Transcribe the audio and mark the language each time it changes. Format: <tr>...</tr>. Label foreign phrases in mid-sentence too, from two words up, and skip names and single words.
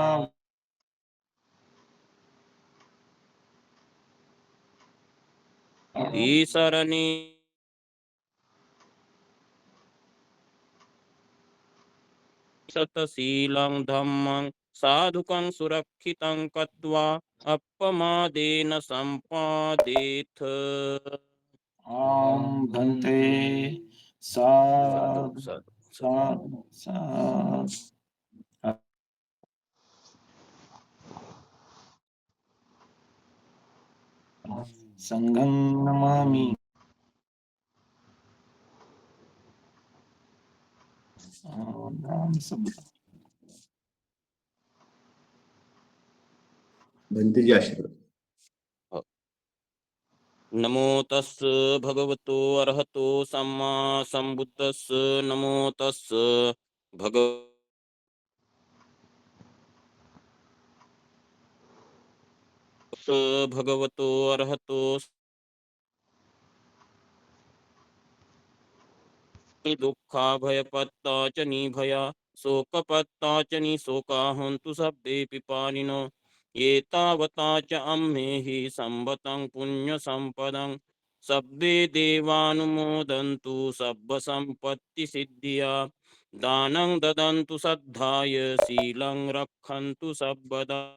<pi>ईशरणे शतशीलं धम्मं साधुकं सुरक्षितं कृत्वा अपमादेन सम्पादेथ</pi> <mr>आं भन्ते</mr> <pi>साधु साधु साधु साधु साधु संघं नमामि नाम शब्द</pi> <mr>भंतेजी आशीर्वाद.</mr> <pi>नमो तस् भगवतो अरहतो सम्मा सम्बुद्धस्स नमो तस् भगवतो अरहतो दुःखा भयपत्ता च निभया शोकपत्ता च निशोका हन्तु सब्बे पिपानिनो ये तावता च अम्मेहि संवतं पुण्यसम्पदं सब्बे देवानुमोदन्तु सब्बसम्पत्तिसिद्धिया दानं ददन्तु श्रद्धाय शीलं रक्षन्तु सर्वदा</pi>